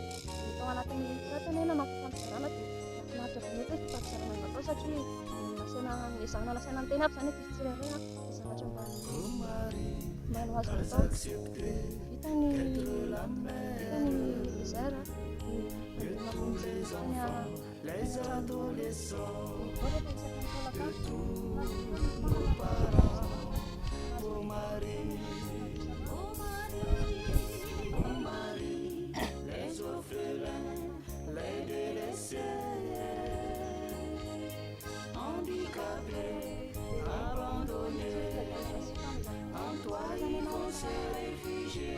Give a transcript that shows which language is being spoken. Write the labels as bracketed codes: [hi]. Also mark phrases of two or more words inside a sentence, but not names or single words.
[mg] Dia tao anatin'ny frady ane nanao fampizarana dia nahafinaritra be mihitsy fampizarana natao satria ezahana lasaina ny teny aby zany ankizy tsirairay a, dia zavatra mba no azo atao. Dia vita ny désert a, dia mamonjy [fr] les orphelins, les délaissés, handicapés, abandonnés, en toi ils vont se réfugier.